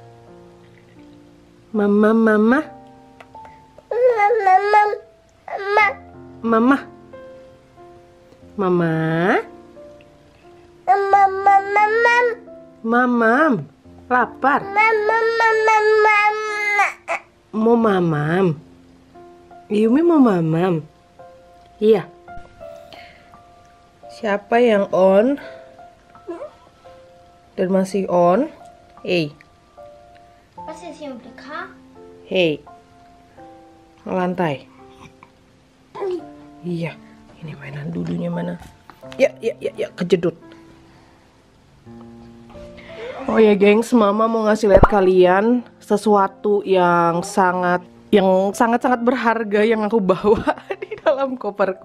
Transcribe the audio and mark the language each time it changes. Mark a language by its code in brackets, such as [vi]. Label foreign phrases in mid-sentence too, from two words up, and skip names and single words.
[id] Mama. Mamam. Lapar. Mau mamam. Yumi mau mamam. Iya. Siapa yang on dan masih on? Hey. [de] Was ist hier im Blick, ha? [id] Hey. Lantai. Iya. Ini mainan dudunya mana? Ya, kejedut. Oh ya, gengs, mama mau ngasih lihat kalian sesuatu yang sangat berharga yang aku bawa di dalam koperku.